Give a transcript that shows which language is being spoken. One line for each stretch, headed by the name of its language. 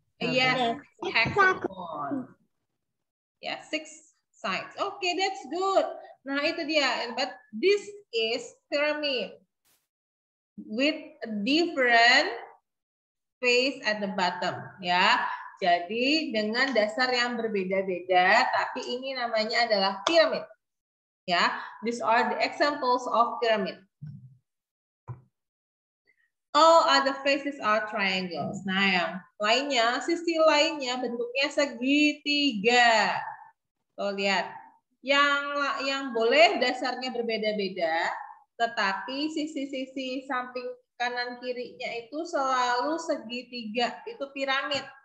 English: Yes, hexagon. Yeah, 6 sides. Okay, that's good.
Indonesian: Nah, itu dia.
English: But this is pyramid with a different face at the bottom, ya.
Indonesian: Jadi dengan dasar yang berbeda-beda, tapi ini namanya adalah piramid.
English: Ya, these are the examples of pyramid. All other faces are triangles.
Indonesian: Nah, yang lainnya, sisi lainnya bentuknya segitiga. Tuh lihat, yang boleh dasarnya berbeda-beda, tetapi sisi-sisi samping kanan kirinya itu selalu segitiga. Itu piramid.